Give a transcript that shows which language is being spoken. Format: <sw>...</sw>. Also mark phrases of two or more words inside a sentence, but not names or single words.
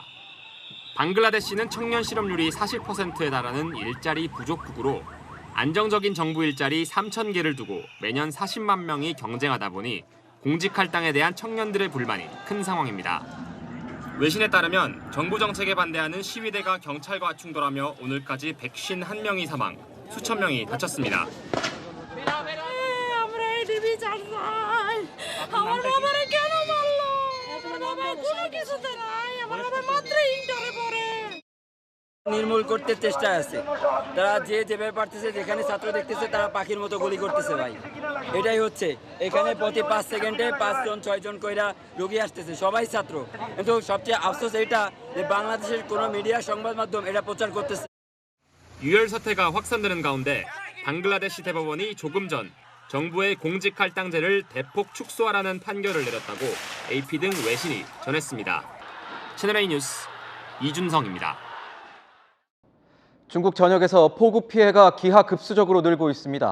<ko>방글라데시는 청년 실업률이 40%에 달하는 일자리 부족국으로 안정적인 정부 일자리 3,000개를 두고 매년 40만 명이 경쟁하다 보니 공직 할당에 대한 청년들의 불만이 큰 상황입니다. 외신에 따르면 정부 정책에 반대하는 시위대가 경찰과 충돌하며 오늘까지 151명이 사망, 수천 명이 다쳤습니다.</ko> <bn>নির্মূল করতে চেষ্টা আছে তারা যেভাবে পারতেছে যেখানে ছাত্র দেখতেছে তারা পাখির মতো গুলি করতেছে ভাই এটাই হচ্ছে এখানে প্রতি 5 সেকেন্ডে 5 জন 6 জন কইরা রোগী আসতেছে সবাই ছাত্র কিন্তু সবচেয়ে আফসোস এটা যে বাংলাদেশের কোনো মিডিয়া সংবাদ মাধ্যম এটা প্রচার করতেছে</bn> <ko>유혈 사태가 확산되는 가운데 방글라데시 대법원이 조금 전 정부의 공직 할당제를 대폭 축소하라는 판결을 내렸다고 AP 등 외신이 전했습니다. 채널A 뉴스 이준성입니다. 중국 전역에서 폭우 피해가 기하급수적으로 늘고 있습니다.</ko>